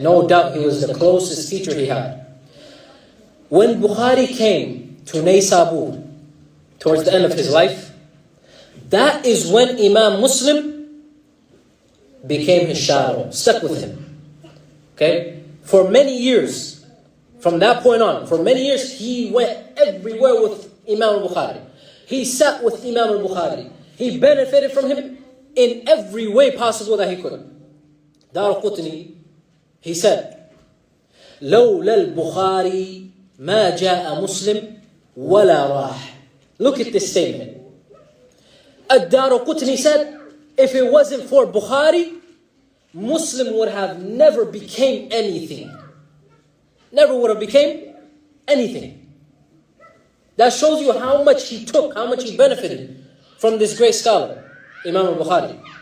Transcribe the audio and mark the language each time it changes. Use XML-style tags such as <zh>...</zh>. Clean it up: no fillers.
<en>No doubt he was the closest teacher he had. When Bukhari came to Naysabur towards the end of his life, that is when Imam Muslim became his shadow, stuck with him. Okay? For many years, from that point on, for many years, he went everywhere with Imam al-Bukhari. He sat with Imam al-Bukhari. He benefited from him in every way possible that he could. Daraqutni, he said,</en> <ar>لولا البخاري ما جاء مسلم ولا راح.</ar> <en>Look at this statement. Ad-Daraqutni said, if it wasn't for Bukhari, Muslim would have never became anything. Never would have became anything. That shows you how much he took, how much he benefited from this great scholar, Imam al-Bukhari.</en>